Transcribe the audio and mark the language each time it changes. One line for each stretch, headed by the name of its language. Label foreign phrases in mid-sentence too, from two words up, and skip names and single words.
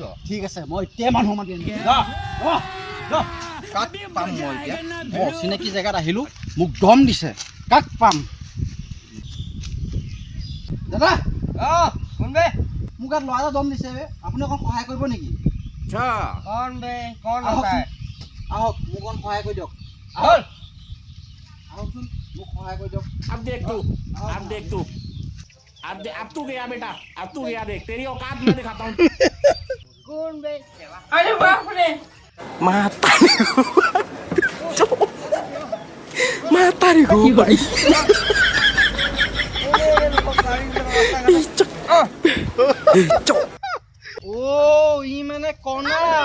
Assamese: ঠিক আছে মই এতিয়া মানুহ মাতি আনিছোঁ যা কাক পাম মই এতিয়া মই অচিনাকি জেগাত আহিলোঁ মোক দম দিছে কাক পাম দাদা
Hindi: कौन बे
Assamese: মোক ইয়াত ল'ৰা এটা দম দিছে আপুনি অকণ সহায় কৰিব নেকি
Hindi: কौन बे कौन
Assamese: আহক
Hindi: होता है
Assamese: আহক মোক অকণ সহায় কৰি দিয়ক
Hindi: बोल
Assamese: আহকচোন মোক সহায় কৰি দিয়ক
Hindi: अब देख तू अब देख तू अब तू गया बेटा अब तू गया देख तेरी औकात मैं दिखाता हूँ कौन बे अरे बाप रे matariku भाई
Assamese: অ' ই মানে কণা